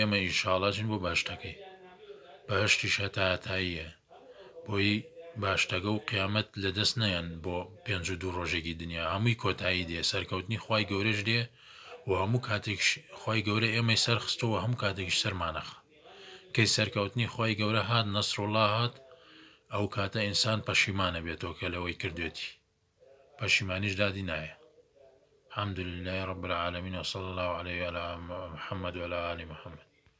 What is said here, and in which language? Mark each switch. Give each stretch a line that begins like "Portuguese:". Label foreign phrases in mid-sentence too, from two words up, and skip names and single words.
Central Kurdish: ئێمە ئینشاڵڵاچن بۆ باشتەکەی، بەهشتیش هەتایە بۆی باشتەکە و قیامەت لەدەست نەیەن بۆ 52 ڕۆژێکی دنیا، هەمووی کۆتایی دێ، سەرکەوتنی خوای گەورەش دێ و هەموو کاتێک خوای گەورە ئێمەی سەرخستەوە هەموو کاتێکیش سەرمانەخ، کەی سەرکەوتنی خوای گەورە هات، نەسڕوڵڵا هات، ئەو کاتە ئینسان پەشیمانە بێتەوە کە لەوەی کردوێتی، پەشیمانیش دادی نایە.
Arabic: الحمد لله رب العالمين وصلى الله عليه وعلى محمد وعلى آل محمد.